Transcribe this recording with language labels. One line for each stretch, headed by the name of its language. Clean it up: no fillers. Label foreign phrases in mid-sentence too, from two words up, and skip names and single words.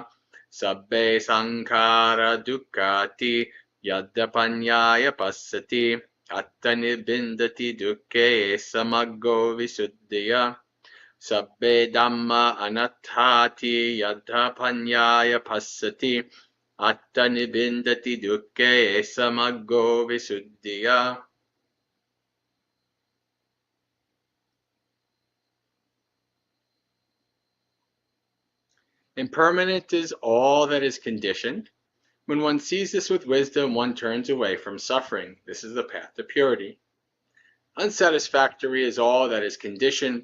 Pali: Sabbe sankara dukkati yadapanyaya passati attani bindati dukkhe samaggo visuddhiya. Sabbe Dhamma anattati yadapanyaya passati attani bindati dukkhe samaggo visuddhiya.
English: Impermanent is all that is conditioned. When one sees this with wisdom, one turns away from suffering. This is the path to purity. Unsatisfactory is all that is conditioned.